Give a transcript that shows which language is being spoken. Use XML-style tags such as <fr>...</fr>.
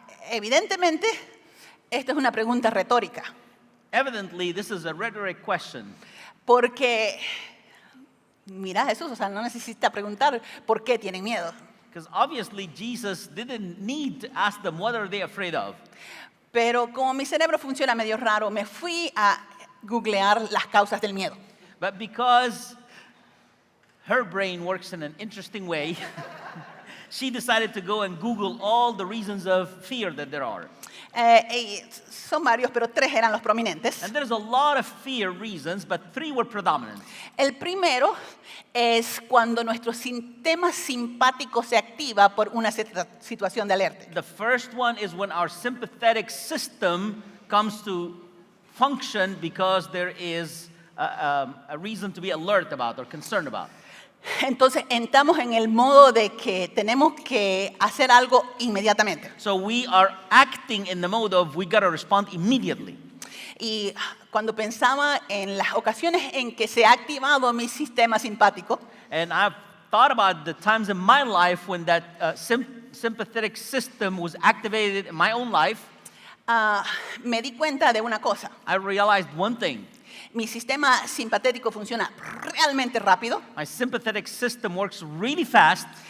<es>Evidentemente, esta es una pregunta retórica,</es> <en>Evidently, this is a rhetoric question.</en> <es>porque mira, Jesús, o sea, no necesita preguntar por qué tienen miedo.</es> <en>Because obviously Jesus didn't need to ask them what are they afraid of.</en> <es>Pero como mi cerebro funciona medio raro, me fui a googlear las causas del miedo.</es> <en>But because her brain works in an interesting way, she decided to go and Google all the reasons of fear that there are.</en> <es>Son varios, pero tres eran los prominentes.</es> <en>And there's a lot of fear reasons, but three were predominant.</en> <es>El primero es cuando nuestro sistema simpático se activa por una situación de alerta.</es> <en>The first one is when our sympathetic system comes to function because there is a reason to be alert about or concerned about.</en> <es>Entonces entramos en el modo de que tenemos que hacer algo inmediatamente.</es> <en>So we are acting in the mode of we got to respond immediately.</en> <es>Y cuando pensaba en las ocasiones en que se ha activado mi sistema simpático,</es> <en>And I've thought about the times in my life when that sympathetic system was activated in my own life.</en> <es>me di cuenta de una cosa.</es> <en>I realized one thing.</en> <es>Mi sistema simpatético funciona realmente rápido,</es> <en>My sympathetic system works really fast,</en>